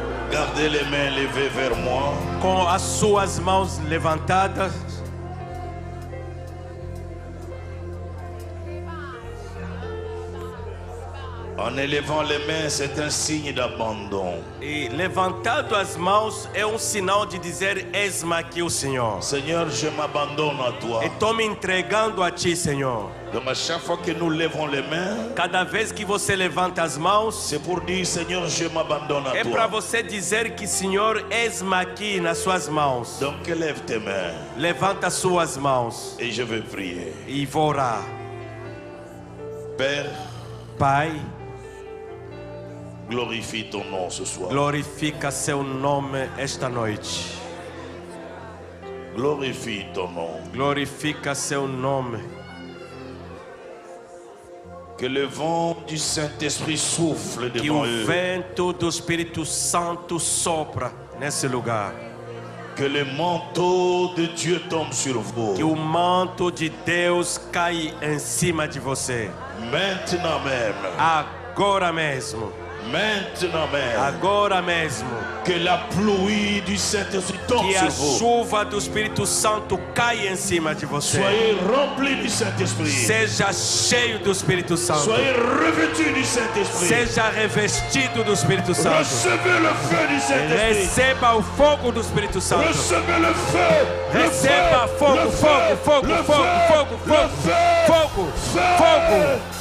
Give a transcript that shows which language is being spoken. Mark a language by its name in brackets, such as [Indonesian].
[French] Gardez les mains levées vers moi. [Portuguese] Com as suas mãos levantadas. [French] En élevant les mains, c'est un signe d'abandon. [Portuguese] E levantando as mãos é sinal de dizer: eis-me aqui o Senhor. [French] Seigneur, je m'abandonne à toi. [Portuguese] Estou me entregando a Ti, Senhor. [French] Donc à chaque fois que nous levons les mains, [Portuguese] Cada vez que você levanta as mãos, [French] c'est pour dire, Seigneur, je m'abandonne à [Portuguese] é para [French] toi. [Portuguese] você dizer que, Senhor, eis-me aqui nas suas mãos. [French] Donc lève tes mains [Portuguese] Levanta as suas mãos [French] et je vais prier. [Portuguese] e vou orar. [French] Père, [Portuguese] Pai, [French] glorifie ton nom ce soir. [Portuguese] glorifica seu nome esta noite. [French] Glorifie ton nom. [Portuguese] Glorifica seu nome. [French] Que le vent du Saint-Esprit souffle [Portuguese] Que [French] devant [Portuguese] o [French] eux. [Portuguese] vento do Espírito Santo sopra nesse lugar. [French] Que le manteau de Dieu tombe sur vous. [Portuguese] Que o manto de Deus cai em cima de você. [French] Maintenant même. [Portuguese] Agora mesmo. [French] Maintenant même. [Portuguese] Agora mesmo. [French] Que la pluie du Saint-Esprit tombe [Portuguese] Que [French] sur [Portuguese] a [French] vous. [Portuguese] chuva do Espírito Santo caia em cima de você. [French] Soyez remplis du Saint-Esprit. [Portuguese] Seja cheio do Espírito Santo. [French] Soyez revêtus du Saint-Esprit. [Portuguese] Seja revestido do Espírito Santo. [French] Recevez le feu du Saint-Esprit. [Portuguese] Receba o fogo do Espírito Santo. [French] Recevez le feu. [Portuguese] Receba fogo, fogo, fogo, fogo, fogo, fogo, fogo, fogo.